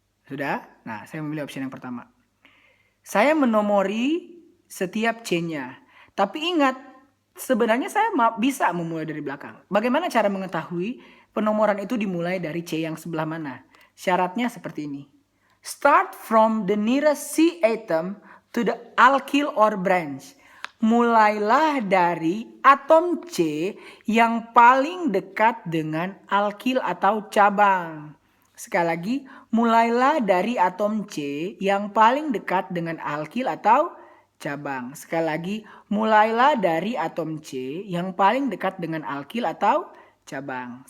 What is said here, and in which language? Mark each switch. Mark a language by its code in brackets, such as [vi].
[id] Sudah? Nah, saya memilih option yang pertama. Saya menomori setiap chain-nya. Tapi ingat, sebenarnya saya bisa memulai dari belakang. Bagaimana cara mengetahui penomoran itu dimulai dari C yang sebelah mana? Syaratnya seperti ini. [en] Start from the nearest C atom to the alkyl or branch. [id] Mulailah dari atom C yang paling dekat dengan alkyl atau cabang. Sekali lagi, mulailah dari atom C yang paling dekat dengan alkyl atau cabang. Sekali lagi, mulailah dari atom C yang paling dekat dengan alkyl atau cabang.